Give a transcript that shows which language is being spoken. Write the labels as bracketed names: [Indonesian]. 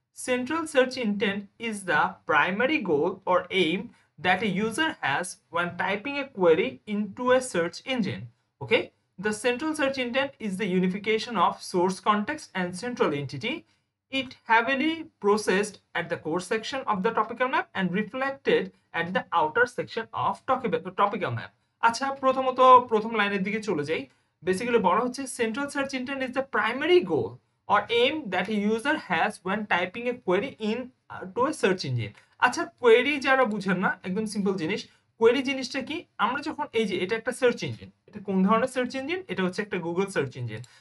[English] Central search intent is the primary goal or aim that a user has when typing a query into a search engine. Okay, the central search intent is the unification of source context and central entity. It heavily processed at the core section of the topical map and reflected at the outer section of topical map. [Bangla] আচ্ছা, প্রথমত প্রথম লাইনের দিকে চলে যাই। [English] basically [Bangla] বলা হচ্ছে [English] Central search intent is the primary goal or aim that a user has when typing a query in to a search engine. [Bangla] আচ্ছা, কোয়েরি যারা বুঝেন না, একদম সিম্পল জিনিস। কোয়েরি জিনিসটা কি? আমরা যখন এই যে এটা একটা সার্চ ইঞ্জিন, এটা কোন ধরনের সার্চ ইঞ্জিন? এটা হচ্ছে একটা গুগল সার্চ ইঞ্জিন।